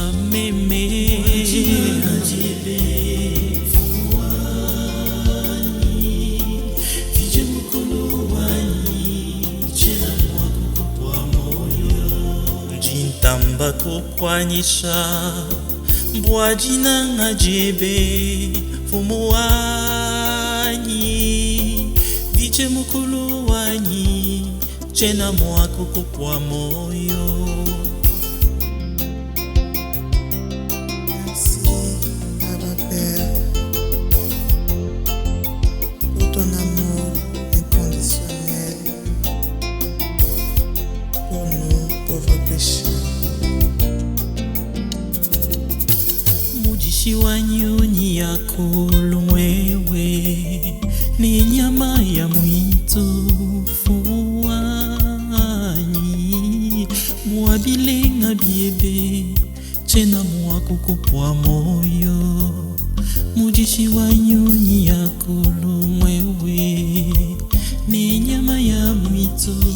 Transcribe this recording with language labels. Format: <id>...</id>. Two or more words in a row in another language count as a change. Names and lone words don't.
<lu>meme Jintamba kukwanyisha mbwajina ngajebe fumuwanyi Vije mukulu wanyi Chena mwako kukwa moyo</lu> <fr>Merci, Abba Père, pour ton amour inconditionnel pour nous, pauvres pécheurs.</fr> <lu>Mujishi wanyunyi yako lumwewe ni nyama ya mwitu fuwanyi Mwabilenga biebe chena mwakukupwa moyo Mujishi wanyunyi yako lumwewe ni nyama ya mwitu</lu>